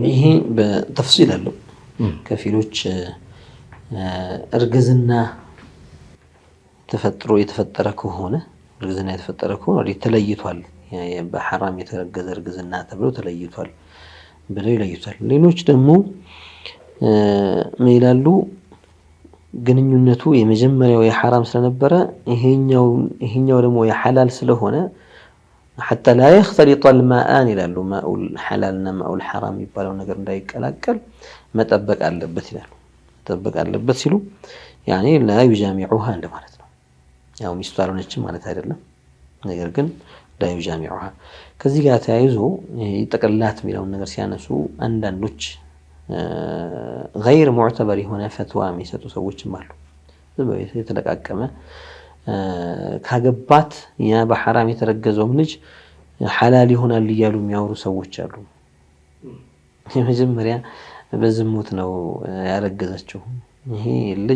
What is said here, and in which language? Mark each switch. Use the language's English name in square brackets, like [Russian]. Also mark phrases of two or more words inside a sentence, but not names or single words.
[Amharic] ይሄ በተፍሲል አለው። ከፊሎች እርግዝና ተፈጥሮ የተፈጠረ ከሆነ እርግዝና የተፈጠረ ከሆነ ተለይቷል፣ በሐራም የተረገዘ እርግዝና ተብሎ ተለይቷል ብለው ይለዩታል። ሌሎች ደግሞ ምን ይላሉ? ግንኙነቱ የመጀመሪያው የሐራም ስለነበረ ይሄኛው ደግሞ የሐላል ስለሆነ [Arabic] حتى لا يختلط الماءان [Amharic] ይላሉ። ማኡል ሐላልና ማኡል ሐራም የሚባለው ነገር እንዳይቀላቀል መጠበቅ አለበት ይላሉ። መጠበቅ አለበት ሲሉ ያኔ [Arabic] لا يجامعها [Amharic] እንደማለት ነው። ያው ሚስቱ አልሆነችም ማለት አይደለም፣ ነገር ግን [Arabic] لا يجامعها። [Amharic] ከዚህ ጋር ተያይዞ ይጠቅልላት የሚለውን ነገር ሲያነሱ አንዳንዶች [Arabic] غير معتبر [Amharic] የሆነ ፈትዋ የሚሰጡ ሰዎችም አሉ። የተለቃቀመ ካገባት ያ በሐራም የተረገዘው ልጅ ሐላል ይሆናል እያሉ የሚያወሩ ሰዎች አሉ። የመጀመሪያ በዝሙት ነው ያረገዘችው። ይሄ ልጅ